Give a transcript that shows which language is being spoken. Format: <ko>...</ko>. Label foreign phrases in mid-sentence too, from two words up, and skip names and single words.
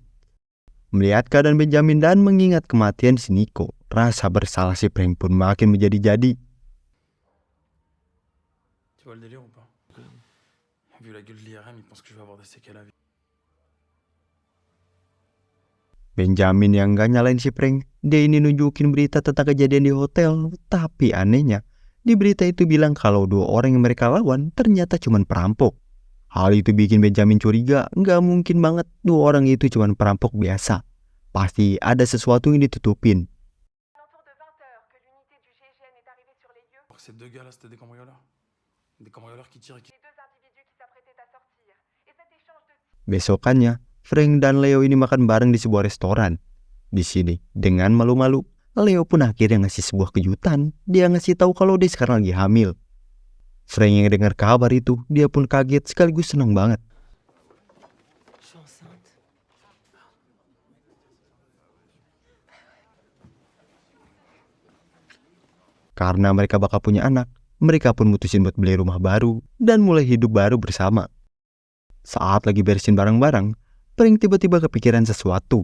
<id>Melihat keadaan Benjamin dan mengingat kematian si Nico, rasa bersalah si Frank pun makin menjadi-jadi.</id> <fr>Tu vois le délire ou pas? Vu la gueule de l'IRM, il pense que je vais avoir des séquelles à vie.</fr> <id>Benjamin yang gak nyalain si Frank, dia ini nunjukin berita tentang kejadian di hotel. Tapi anehnya, di berita itu bilang kalau 2 orang yang mereka lawan ternyata cuma perampok. Hal itu bikin Benjamin curiga, gak mungkin banget 2 orang itu cuma perampok biasa. Pasti ada sesuatu yang ditutupin.</id> <fr>Alors que ces 2 gars-là, c'était des cambrioleurs. Des cambrioleurs qui tirent et qui...</fr> <id>Besokannya, Frank dan Leo ini makan bareng di sebuah restoran. Di sini, dengan malu-malu, Leo pun akhirnya ngasih sebuah kejutan. Dia ngasih tahu kalau dia sekarang lagi hamil. Frank yang dengar kabar itu, dia pun kaget sekaligus senang banget.</id> <fr>Je suis enceinte.</fr> <id>Karena mereka bakal punya anak, mereka pun mutusin buat beli rumah baru dan mulai hidup baru bersama. Saat lagi beresin barang-barang, Frank tiba-tiba kepikiran sesuatu.</id>